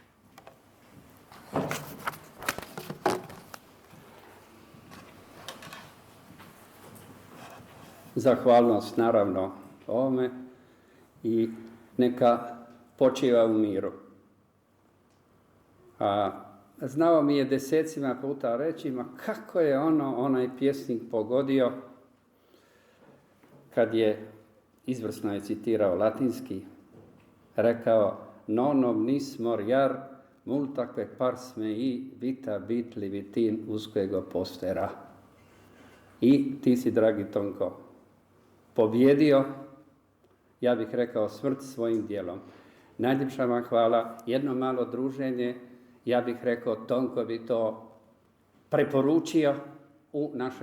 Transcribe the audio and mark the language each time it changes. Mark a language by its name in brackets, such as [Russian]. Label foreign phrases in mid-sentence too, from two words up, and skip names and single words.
[Croatian] Zahvalnost naravno ovome i neka počiva u miru. A znao mi je desecima puta reći, ma kako je onaj pjesnik pogodio kad je, izvrsno je citirao latinski, rekao [Latin] non omnis moriar multaque pars mei vita bit livitin usquego postera. [Croatian] I ti si, dragi Tonko, pobjedio, ja bih rekao, smrt svojim djelom. Najljepša vam hvala, jedno malo druženje, ja bih rekao, Tonko bi to preporučio u našoj gornjoj dvorani.